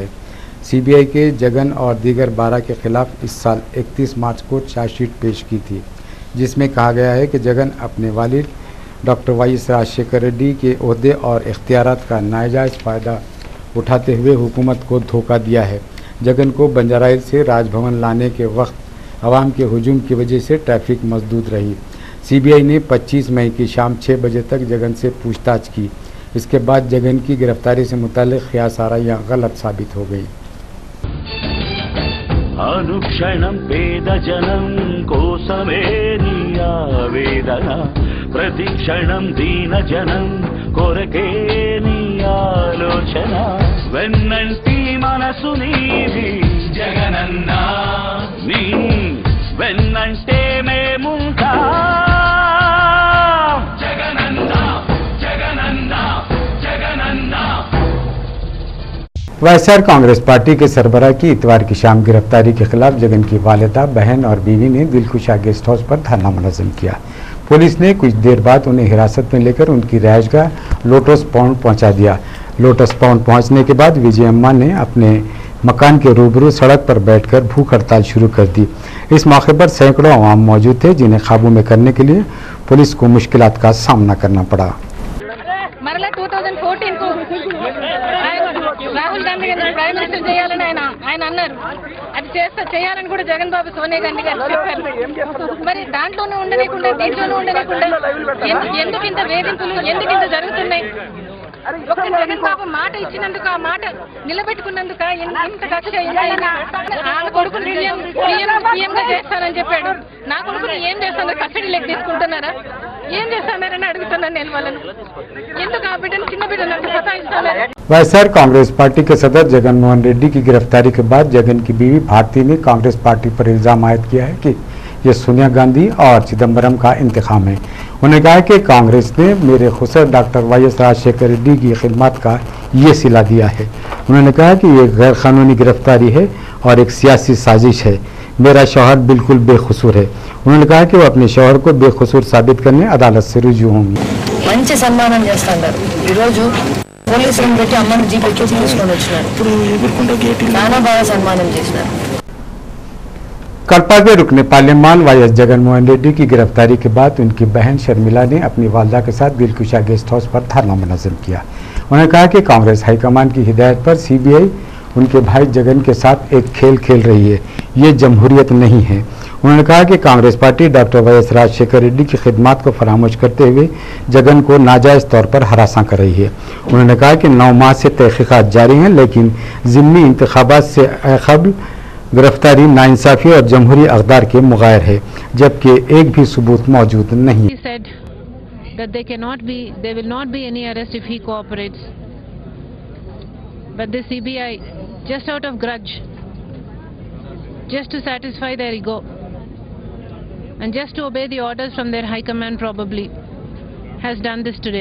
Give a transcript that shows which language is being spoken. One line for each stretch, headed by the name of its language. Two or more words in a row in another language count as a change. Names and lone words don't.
Urdu: CBI کے جگن اور دیگر 12 کے خلاف اس سال 31 مارچ کو چارج شیٹ پیش کی تھی، جس میں کہا گیا ہے کہ جگن اپنے والد ڈاکٹر YS راج شیکھر ریڈی کے عہدے اور اختیارات کا ناجائز فائدہ اٹھاتے ہوئے حکومت کو دھوکا دیا ہے. جگن کو بنجارا ہلز سے راج بھون لانے کے وقت عوام کے ہجوم کی وجہ سے ٹریفک مسدود رہی. CBI نے 25 مئی کی شام 6 بجے تک جگن سے پوچھ تاچھ کی. اس کے بعد جگن کی گرفتاری سے متعلق قیاس آرائیاں غلط ثابت ہو گئی.
Telugu: అనుక్షణం పేద జనం కోసమే నీ ఆవేదన, ప్రతి క్షణం దీన జనం కొరకే నీ ఆలోచన, వెన్నంటి మనసు నీది జగనన్న, నీ వెన్నంటే మేముంటా
Urdu: وائی ایس آر کانگریس پارٹی کے سربراہ کی اتوار کی شام گرفتاری کے خلاف جگن کی والدہ، بہن اور بیوی نے دلکشا گیسٹ ہاؤس پر دھرنا منظم کیا. پولیس نے کچھ دیر بعد انہیں حراست میں لے کر ان کی رہائش گاہ لوٹس پوائنٹ پہنچا دیا. لوٹس پوائنٹ پہنچنے کے بعد وجے اماں نے اپنے مکان کے روبرو سڑک پر بیٹھ کر بھوک ہڑتال شروع کر دی. اس موقع پر سینکڑوں عوام موجود تھے، جنہیں قابو میں کرنے کے لیے پولیس کو مشکلات کا سامنا کرنا پڑا.
Telugu: మరలా 2014 రాహుల్ గాంధీ గారిని
English: prime minister
Telugu: చేయాలని ఆయన అన్నారు. అది చేయాలని కూడా జగన్ బాబు సోనియా గాంధీ గారు చెప్పారు. మరి దాంట్లోనే ఉండలేకుండా దీంట్లోనే ఉండలేకుండా ఎందుకు ఇంత వేధింపులు, ఎందుకు ఇంత జరుగుతున్నాయి? ఒక జగన్ బాబు మాట ఇచ్చినందుకు, ఆ మాట నిలబెట్టుకున్నందుకు ఇంత కక్ష వాళ్ళ కొడుకుని సీఎంగా చేస్తానని చెప్పాడు. నా కొడుకుని ఏం చేస్తాను, కస్టడీలోకి తీసుకుంటున్నారా, ఏం చేస్తున్నారని అడుగుతున్నాను నేను వాళ్ళని. ఎందుకు ఆ బిడ్డను, చిన్న బిడ్డను అంత సతాయిస్తున్నారు?
Urdu: وائی ایس آر کانگریس پارٹی کے صدر جگن موہن ریڈی کی گرفتاری کے بعد جگن کی بیوی بھارتی نے کانگریس پارٹی پر الزام عائد کیا ہے کہ یہ سونیا گاندھی اور چدمبرم کا انتقام ہے. انہوں نے کہا کہ کانگریس نے میرے خسر ڈاکٹر وائی۔ایس. راج شیکھر ریڈی کی خدمت کا یہ صلہ دیا ہے۔ انہوں نے کہا کہ یہ غیر قانونی گرفتاری ہے اور ایک سیاسی سازش ہے. میرا شوہر بالکل بےقصور ہے۔ انہوں نے کہا کہ وہ اپنے شوہر کو بےقصور ثابت کرنے عدالت سے رجوع ہوں گی.
Telugu: మంచి సన్మానం చేస్తున్నారు. ఈరోజు పోలీసులను పెట్టి అమ్మని జీపెక్కి తీసుకొని వచ్చినారు. చాలా బాగా సన్మానం చేసినారు.
Urdu: کلپا کے رکن پارلیمان وائی۔ایس۔ جگن موہن ریڈی کی گرفتاری کے بعد ان کی بہن شرمیلا نے اپنی والدہ کے ساتھ دلکشا گیسٹ ہاؤس پر دھرنا منظم کیا. انہوں نے کہا کہ کانگریس ہائی کمان کی ہدایت پر سی بی آئی ان کے بھائی جگن کے ساتھ ایک کھیل کھیل رہی ہے. یہ جمہوریت نہیں ہے. انہوں نے کہا کہ کانگریس پارٹی ڈاکٹر وائی۔ایس۔ راج شیکھر ریڈی کی خدمت کو فراموش کرتے ہوئے جگن کو ناجائز طور پر ہراساں کر رہی ہے. انہوں نے کہا کہ 9 ماہ سے تحقیقات جاری ہیں، لیکن ضمنی انتخابات سے قبل گرفتاری ناانصافی اور جمہوری اقدار کے مغائر ہے، جبکہ ایک بھی ثبوت موجود نہیں.
English: He said that there will not be any arrest if he cooperates. But the CBI, just out of grudge, just to satisfy their ego, and just to obey the orders from their high command probably, has done this today.